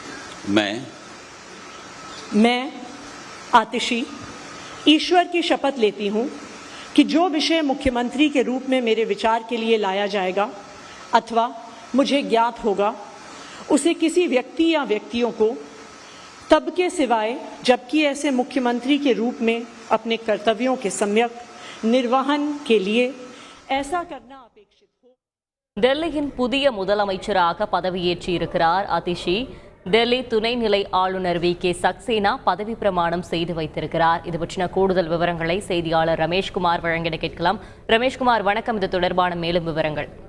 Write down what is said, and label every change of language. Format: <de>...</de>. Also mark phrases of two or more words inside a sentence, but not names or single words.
<hi>मैं आतिशी ईश्वर की शपथ लेती हूं कि जो विषय मुख्यमंत्री के रूप में मेरे विचार के लिए लाया जाएगा अथवा मुझे ज्ञात होगा, उसे किसी व्यक्ति या व्यक्तियों को तब के सिवाय जबकि ऐसे मुख्यमंत्री के रूप में अपने कर्तव्यों के सम्यक निर्वहन के लिए ऐसा करना अपेक्षित हो.</hi> <ta>டெல்லியின் புதிய முதலமைச்சராக பதவியேற்றிருக்கிறார் அதிஷி. டெல்லி துணைநிலை ஆளுநர் வி.கே. சக்சேனா பதவி பிரமாணம் செய்து வைத்திருக்கிறார். இது பற்றின கூடுதல் விவரங்களை செய்தியாளர் ரமேஷ்குமார் வழங்கிட கேட்கலாம். ரமேஷ்குமார், வணக்கம். இது தொடர்பான மேலும் விவரங்கள்.</ta>